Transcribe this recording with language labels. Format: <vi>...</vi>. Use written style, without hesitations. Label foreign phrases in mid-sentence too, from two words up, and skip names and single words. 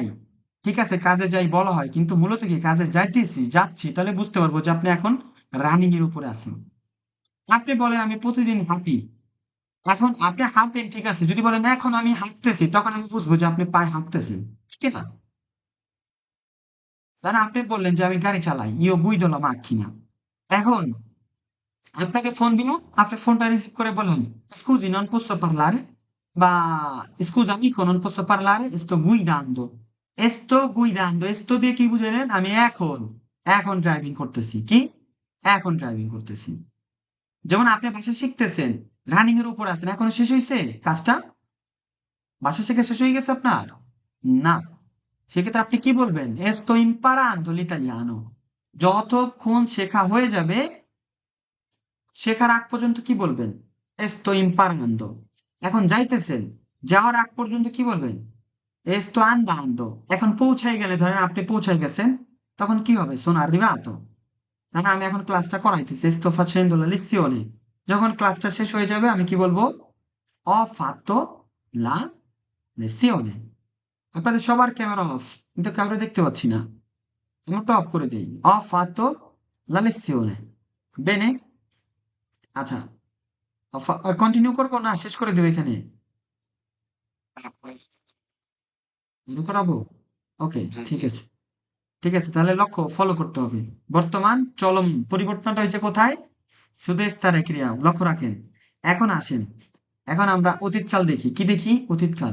<bn>ঠিক আছে, কাজে যাই বলা হয়, কিন্তু মূলত কি কাজে যাইতেছি, যাচ্ছি, তাহলে বুঝতে পারবো যে আপনি এখন রানিং এর উপরে আছেন। আপনি বলেন আমি প্রতিদিন হাঁটি, এখন আপনি হাঁটেন, ঠিক আছে। যদি বলেন এখন আমি হাঁটতেছি, তখন আমি বুঝবো যে আপনি পায়ে হাঁটতেছেন, ঠিক না? তাহলে আপনি বললেন যে আমি গাড়ি চালাই,</bn> <it>io guido la macchina.</it> <bn>এখন আপনাকে ফোন দিল, আপনি ফোনটা রিসিভ করে বললেন</bn> <it>scusi non posso parlare,</it> <bn>বা</bn> <it>scusa amico non posso parlare, sto guidando,</it> <bn>sto দিয়ে কি বুঝালেন? আমি এখন, এখন ড্রাইভিং করতেছি। কি? এখন ড্রাইভিং করতেছি। যেমন আপনি ভাষা শিখতেছেন, রানিং এর উপর আছেন, এখনো শেষ হয়েছে কাজটা? ভাষা শেখা শেষ হয়ে গেছে আপনার? না। সেক্ষেত্রে আপনি কি বলবেন?</bn> <it>sto imparando l'italiano।</it> <bn>যতক্ষণ শেখা হয়ে যাবে, শেখার আগ পর্যন্ত কি বলবেন?</bn> <it>sto imparando।</it> <bn>এখন যাইতেছেন, যাওয়ার আগ পর্যন্ত কি বলবেন?</bn> <it>sto andando।</it> <bn>এখন পৌঁছাই গেলে, ধরেন আপনি পৌঁছাই গেছেন, তখন কি হবে?</bn> <it>sono arrivato।</it> <bn>মানে আমি এখন ক্লাসটা করাইতেছি,</bn> <it>sto facendo la lezione।</it> <bn>যখন ক্লাসটা শেষ হয়ে যাবে, আমি কি বলবো?</bn> <it>ho fatto la lezione।</it> <bn>আপনাদের সবার ক্যামেরা অফ, কিন্তু কাউরে দেখতে পাচ্ছি না। আমারটা অফ করে দিই।</bn> <it>ho fatto la lezione।</it> <bn>bene। আচ্ছা, কন্টিনিউ করবো না শেষ করে দেবো এখানে? শুরু করাবো? ওকে, জি ঠিক জি। আছে। ঠিক আছে, তাহলে লক্ষ্য ফলো করতে হবে। বর্তমান চলমান, পরিবর্তনটা হয়েছে কোথায়? শুধু স্তরে ক্রিয়া, লক্ষ্য রাখেন। এখন আসেন, এখন আমরা অতীতকাল দেখি। কি দেখি? অতীতকাল।</bn>